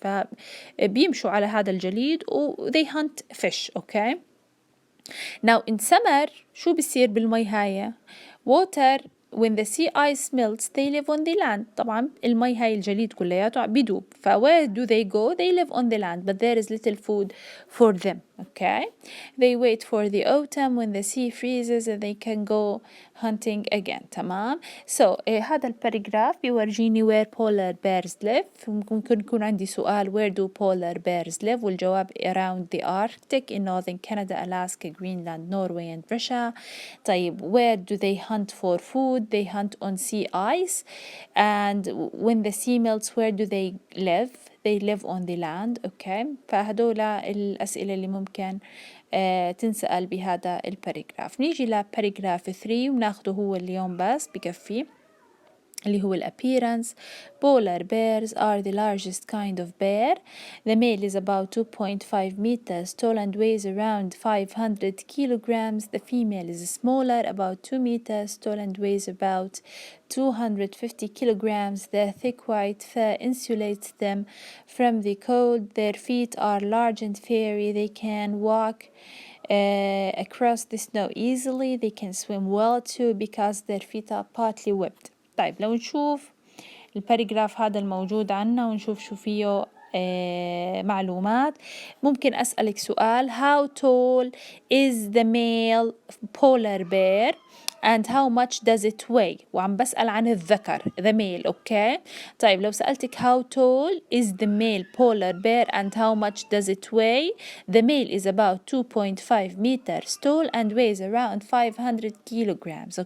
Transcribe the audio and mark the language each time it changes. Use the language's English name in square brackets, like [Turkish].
[Arabic] فبيمشوا على هذا الجليد و [English] they hunt fish. Okay, now in summer [Arabic] شو بيصير بالمي هاي؟ [English] water when the sea ice melts they live on the land. [Arabic] طبعا المي هاي الجليد كلياته بيدوب. [English] Where do they go? They live on the land, but there is little food for them. Okay, they wait for the autumn when the sea freezes and they can go hunting again. [Arabic] تمام. [English] So [Arabic] هذا الباراجراف بيورجيني [English] where polar bears live. [Arabic] ممكن يكون عندي سؤال [English] where do polar bears live [Arabic] والجواب [English] around the Arctic in northern Canada, Alaska, Greenland, Norway and Russia. طيب where do they hunt for food? They hunt on sea ice. And when the sea melts where do they live? They live on the land. Okay, [Arabic] فهدول الأسئلة اللي ممكن تنسأل بهذا الباراجراف. نيجي لباراجراف 3 وناخده هو اليوم بس بكفي، اللي هو appearance. [English] Polar bears are the largest kind of bear. The male is about 2.5 meters tall and weighs around 500 kilograms. The female is smaller, about 2 meters tall and weighs about 250 kilograms. Their thick white fur insulates them from the cold. Their feet are large and fairy. They can walk across the snow easily. They can swim well too because their feet are partly webbed. [Arabic] طيب لو نشوف الباراجراف هذا الموجود عنا ونشوف شو فيه معلومات. [English] ممكن أسألك سؤال how tall is the male polar bear and how much does it weigh؟ [Arabic] وعم بسأل عن الذكر [English] the male. okay. [Arabic] طيب لو سألتك [English] how tall is the male polar bear and how much does it weigh؟ the male is about 2.5 meters tall and weighs around 500 kilograms.